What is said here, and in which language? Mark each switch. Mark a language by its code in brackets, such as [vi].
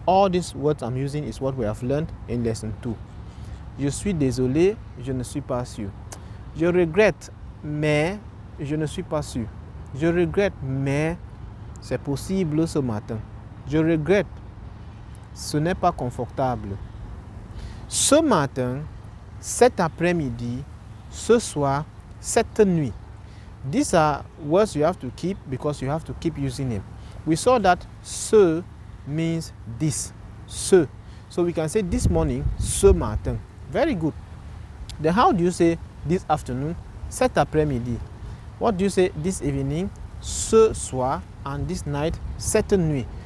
[en] All these words I'm using is what we have learned in lesson 2. [fr] Je suis désolé. Je ne suis pas sûr. Je regrette, mais je ne suis pas sûr. Je regrette, mais c'est possible ce matin. Je regrette. Ce n'est pas confortable. Ce matin, cet après-midi, ce soir, cette nuit. [en] These are words you have to keep because you have to keep using them. We saw that ce means this. Ce. So we can say this morning, [fr] ce matin. [en] Very good. Then how do you say this afternoon? [fr] Cet après-midi. [en] What do you say this evening? [fr] Ce soir. [en] And this night, [fr] cette nuit.